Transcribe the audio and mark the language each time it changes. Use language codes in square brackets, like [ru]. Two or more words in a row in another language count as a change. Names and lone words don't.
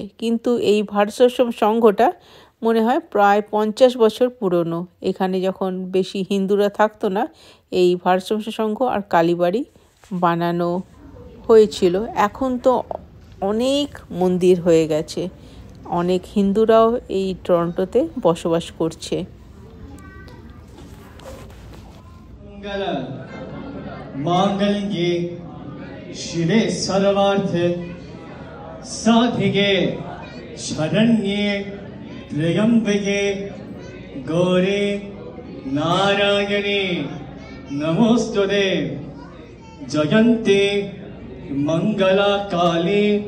[bn] কিন্তু এই ভারত সেবাশ্রম সংঘটা মনে হয় প্রায় 50 বছর পুরনো। এখানে যখন বেশি হিন্দুরা থাকতো না, এই ভারত সেবাশ্রম সংঘ আর কালীবাড়ি বানানো হয়েছিল। এখন তো অনেক মন্দির হয়ে গেছে, অনেক হিন্দুরাও এই টরন্টোতে বসবাস করছে। [sa] मांगल्ये शिवे सर्वार्थे साधिके शरण्ये त्र्यंबके गौरी नारायणी नमोस्तुते जयन्ती मंगला काली